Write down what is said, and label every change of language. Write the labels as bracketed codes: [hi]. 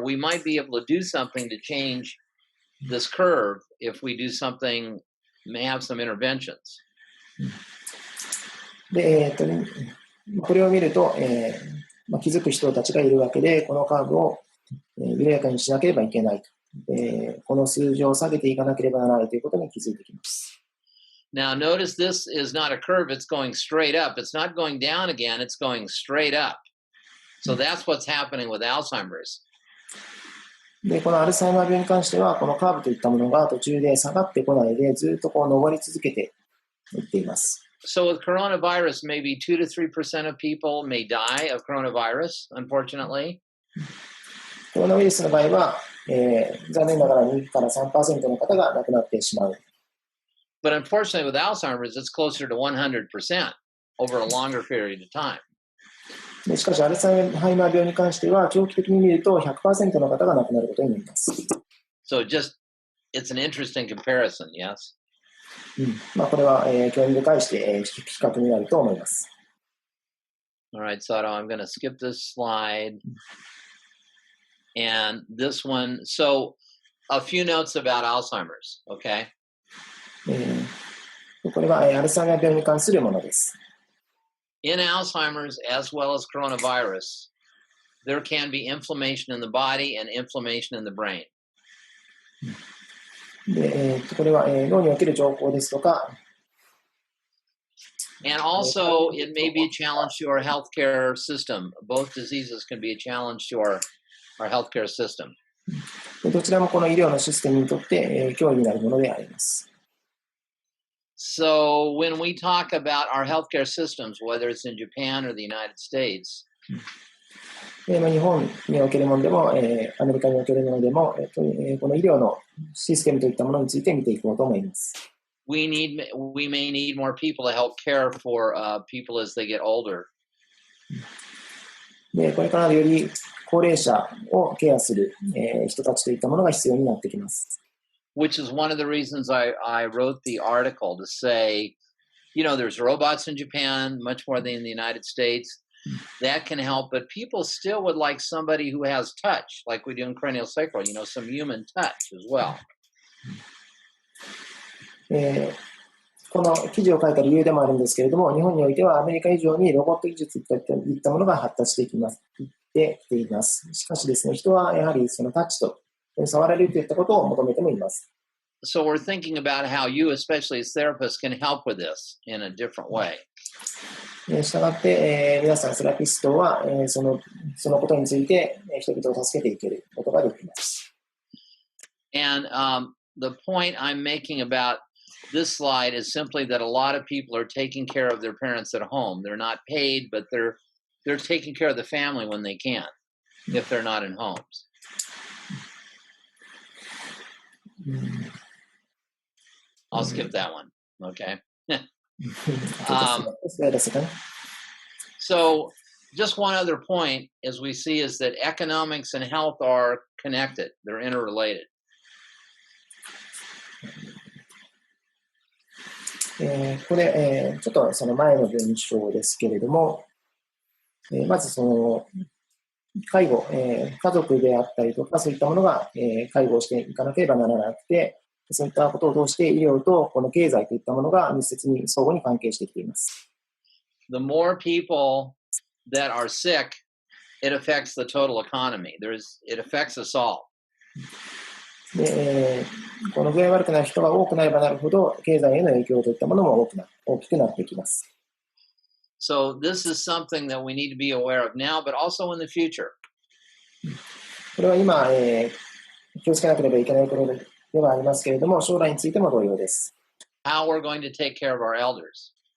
[en] We might be able to do something to change this curve if we do something, may have some interventions. [ja] で、これを見ると、気づく人たちがいるわけで、このカーブを緩やかにしなければいけないと。この数字を下げていかなければならないということに気づいてきます。 [en] Now, notice this is not a curve, it's going straight up. It's not going down again, it's going straight up. So that's what's happening with Alzheimer's. [ja] で、このアルツハイマー病に関しては、このカーブといったものが途中で下がってこないで、ずっとこう上り続けていっています。 [en] So with coronavirus, maybe 2 to 3% of people may die of coronavirus, unfortunately. [ja] コロナウイルスの場合は、残念ながら2から 3% の方が亡くなってしまう。 [en] But unfortunately, with Alzheimer's, it's closer to 100% over a longer period of time. [ja] でしかし、アルツハイマー病に関しては、長期的に見ると 100% の方が亡くなることになります。 [en] So it's an interesting comparison, yes? [ja] これは、興味深い比較になると思います。 [en] All right, Sato, I'm going to skip this slide. And this one, so a few notes about Alzheimer's, okay? [ja] これはアルツハイマー病に関するものです。 [en] In Alzheimer's, as well as coronavirus, there can be inflammation in the body and inflammation in the brain. [ja] で、これは脳における情報ですとか、 [en] And also, it may be a challenge to our healthcare system. Both diseases can be a challenge to our healthcare system. [ja] どちらもこの医療のシステムにとって脅威になるものであります。 [en] So when we talk about our healthcare systems, whether it's in Japan or the United States, [ja] 日本におけるものでも、アメリカにおけるものでも、この医療のシステムといったものについて見ていこうと思います。 [en] we may need more people to help care for people as they get older. [ja] で、これからより高齢者をケアする、人たちといったものが必要になってきます。 [en] Which is one of the reasons I wrote the article to say, there's robots in Japan, much more than in the United States. That can help, but people still would like somebody who has touch, like we do in cranial sacral, some human touch as well. [ja] この記事を書いた理由でもあるんですけれども、日本においてはアメリカ以上にロボット技術といったものが発達してきています。しかしですね、人はやはりそのタッチと触られるといったことを求めてもいます。 [en] So we're thinking about how you, especially as therapists, can help with this in a different way. [ja] したがって、皆さんセラピストは、そのことについて人々を助けていけることができます。 [en] And the point I'm making about this slide is simply that a lot of people are taking care of their parents at home. They're not paid, but they're taking care of the family when they can, if they're not in homes. うん I'll skip that one. Okay. [ja] そうですかね。 [en] So, just one other point, as we see, is that economics and health are connected. They're interrelated. [ja] これ、ちょっとその前の文章ですけれども、まずその介護、家族であったりとか、そういったものが、介護をしていかなければならなくて、そういったことを通して医療とこの経済といったものが密接に相互に関係してきています。 [en] The more people that are sick, it affects the total economy. It affects us all. [ja] で、この具合悪くなる人が多くなればなるほど、経済への影響といったものも大きくなっていきます。 [en] So this is something that we need to be aware of now, but also in the future. [ja] これは今、気をつけなければいけないことではありますけれども、将来についても同様です。 [en] How we're going to take care of our elders.